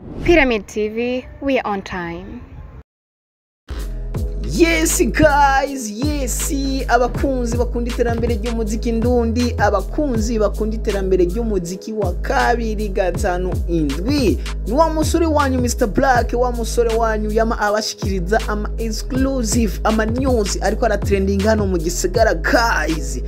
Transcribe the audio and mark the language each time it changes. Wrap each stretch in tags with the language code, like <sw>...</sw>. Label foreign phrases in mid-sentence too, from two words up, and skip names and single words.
<en>Pyramid TV, we are on time. Yes guys,</en> <rn>yes abakunzi bakunda iterambere ry'umuziki ndundi, abakunzi bakunda iterambere ry'umuziki wa 257 ni wa musore wanyu Mr Black, wa musore wanyu yama abashikiriza ama exclusive ama news ariko ara trending hano mu gisagara guys.</rn>